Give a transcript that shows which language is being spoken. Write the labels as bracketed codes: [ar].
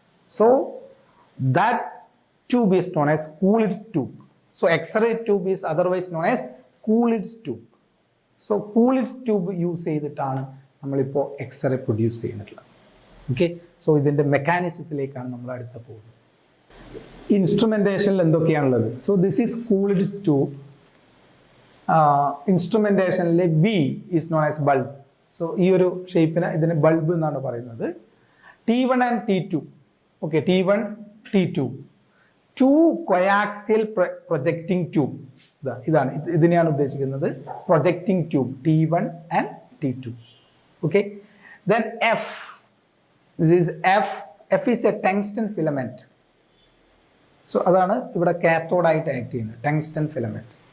[en] So that tube is known as Coolidge tube. So X-ray tube is otherwise known as Coolidge tube. [ml] So Coolidge tube use ചെയ്തിട്ടാണ് നമ്മളിപ്പോൾ x-ray produce ചെയ്യുന്നിട്ടുള്ളത്. Okay, so ഇതിൻ്റെ മെക്കാനിസത്തിലേക്കാണ് നമ്മൾ അടുത്ത പോകുന്നത്. ഇൻസ്ട്രുമെൻറ്റേഷനിൽ എന്തൊക്കെയാണുള്ളത്? [en] So this is Coolidge tube. ഇൻസ്ട്രുമെൻറ്റേഷനിലെ B is known as bulb. [ml] So ഈ ഒരു ഷേപ്പിന് ഇതിന് bulb എന്നാണ് പറയുന്നത്. [en] T1 and T2. Okay, T1, T2. 2 coaxial projecting tube. [ml] ഇതാണ്, ഇതിനെയാണ് ഉദ്ദേശിക്കുന്നത്, projecting tube T1 and T2. [en] Okay, then F. This is F. F is a tungsten filament. [ml] So അതാണ് ഇവിടെ കാത്തോഡായിട്ട് ആക്ട് ചെയ്യുന്നത്, ടങ്സ്റ്റൺ ഫിലമെന്റ്.